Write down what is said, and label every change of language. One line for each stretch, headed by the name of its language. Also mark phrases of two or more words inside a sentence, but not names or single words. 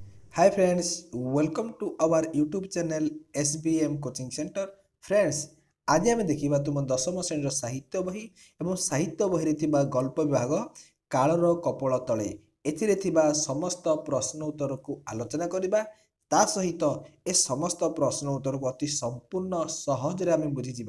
English: Hi friends, welcome to our YouTube channel SBM Coaching Center. Friends,
Odia: ଆଜି ଆମେ ଦେଖିବା ତୁମ ଦଶମ ଶ୍ରେଣୀର ସାହିତ୍ୟ ବହି ଏବଂ ସାହିତ୍ୟ ବହିରେ ଥିବା ଗଳ୍ପ ବିଭାଗ କାଳର କପୋଳ ତଳେ ଏଥିରେ ଥିବା ସମସ୍ତ ପ୍ରଶ୍ନ ଉତ୍ତରକୁ ଆଲୋଚନା କରିବା। ତା ସହିତ ଏ ସମସ୍ତ ପ୍ରଶ୍ନ ଉତ୍ତରକୁ ଅତି ସମ୍ପୂର୍ଣ୍ଣ ସହଜରେ ଆମେ ବୁଝିଯିବା।